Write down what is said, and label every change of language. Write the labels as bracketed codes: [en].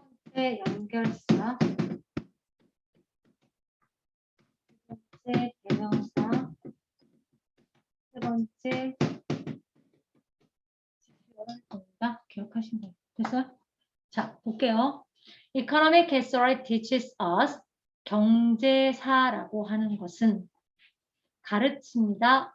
[ko] 번째 연결사, 두 번째 대명사, 세 번째 지표를 기억하신 거예요. 됐어요? 자, 볼게요. [en] Economic history teaches us. [ko] 경제사라고 하는 것은 가르칩니다.